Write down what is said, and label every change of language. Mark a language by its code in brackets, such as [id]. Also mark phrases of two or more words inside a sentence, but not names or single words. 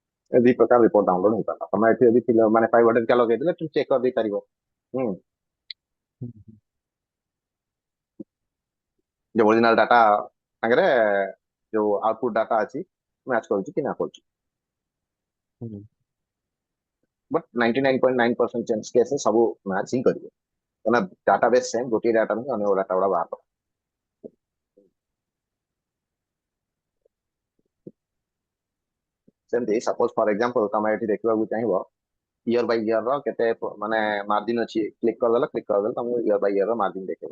[or] ଦି ପ୍ରକାର [en] report download [or] ହେଇପାରିଲା। ତମେ ଏଠି ଯଦି ଥିଲ ମାନେ 500 ଲଗେଇଦେଲେ তুমি ଚେକ୍ କରିଦେଇ ପାରିବ। ହୁଁ जो [en] original data [or] ସାଙ୍ଗରେ ଯୋଉ [en] output data [or] ଅଛି ମ୍ୟାଚ୍ କରୁଛି କି ନା କରୁଛି। ହୁଁ। ବଟ୍ 99.9% [en] chance case [or] ସବୁ ମ୍ୟାଚ୍ ହିଁ କରିବେ କାରଣ [en] database same, [or] ଗୋଟିଏ ଡାଟା ହିଁ ଅନ୍ୟ ଡାଟା ଗୁଡା ବାହାର। ସେମିତି [en] suppose for example [or] ତମେ ଏଠି ଦେଖିବାକୁ ଚାହିଁବ [en] year by year [or] ର କେତେ ମାନେ ମାର୍ଜିନ ଅଛି, କ୍ଲିକ୍ କରିଦେଲେ ତମକୁ [en] year by year [or] ର ମାର୍ଜିନ ଦେଖେଇବ।